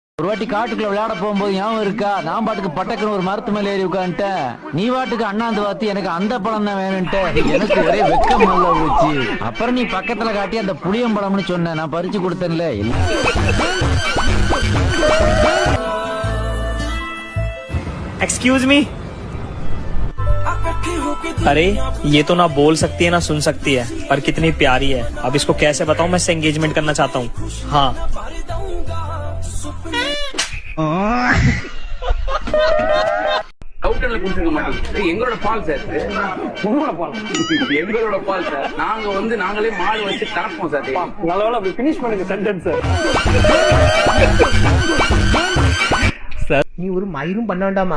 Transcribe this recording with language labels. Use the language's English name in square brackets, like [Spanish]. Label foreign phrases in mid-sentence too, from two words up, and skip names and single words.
[Tamil] ஒரு வாட்டி காட்டுக்குள்ள விளையாட போகும்போது ஞாபகம் இருக்கா? நான் பாட்டுக்கு பட்டக்குன்னு ஒரு மரத்து மேல ஏறி உட்காந்துட்டேன். நீ பாட்டுக்கு அண்ணாந்து பார்த்து எனக்கு அந்த பழம் தான் வேணும்ட்டு. எனக்கு ஒரே வெக்கம் நல்ல போச்சு. அப்புறம் நீ பக்கத்துல காட்டி அந்த புளியம்பழம்னு சொன்ன, நான் பறிச்சு கொடுத்தேன்ல. [English] Excuse me. [Hindi] अरे ये तो ना बोल सकती है ना सुन सकती है, पर कितनी प्यारी है। अब इसको कैसे बताऊं मैं इससे एंगेजमेंट करना चाहता हूँ। हाँ [Tamil] எங்களோட பால் சார், உங்களோட பால், எங்களோட பால் சார். நாங்களே மாடு வச்சு கலப்போம் சார். நல்ல பினிஷ் பண்ணுங்க சென்டென்ஸ் நீ ஒரு மயிரும் பண்ண வேண்டாமா?